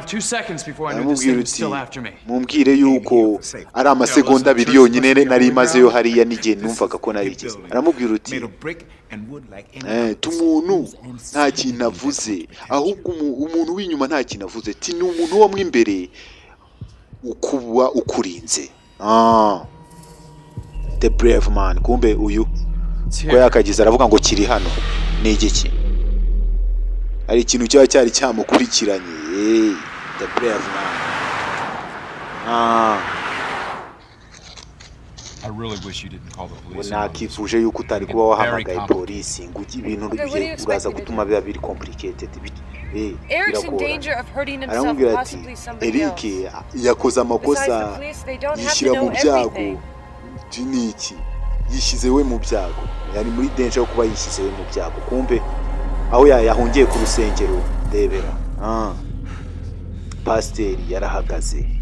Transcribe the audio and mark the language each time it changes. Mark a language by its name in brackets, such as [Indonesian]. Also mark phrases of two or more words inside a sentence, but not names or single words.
[Kinyarwanda] Aramubwira uti mumbwire yuko ari amasegonda 2 yonyine nari mazeyo hariya n'igihe numvaga ko narigeze. Aramubwira uti tumuntu nta kintu avuze, ahubwo umuntu w'inyuma nta kintu avuze. Ti ni umuntu wo mwimbere ukuba ukurinze. [English] The brave man. [Kinyarwanda] Kumbe uyu ko yakagize aravuga ngo kiri hano ni igiki. Ari ikintu cyari cyamukurikiranye. [English] The brave man. I really wish you didn't call the police. [Kinyarwanda] Nakifuje yuko utari kuba wahamagaye polisi ngo ibintu bigiye uraza gutuma biba biri complicated. [English] Eric's in danger of hurting himself, [Kinyarwanda] Aramubwira ati [English] possibly somebody else. [Kinyarwanda] Eric yakoze amakosa, yishyira mu byago. Iki yishyize we mu byago, yari muri danger yo kuba yishyize we mu byago. Kumbe aho yahungiye ku rusengero ndebera. Pasiteri yarahagaze.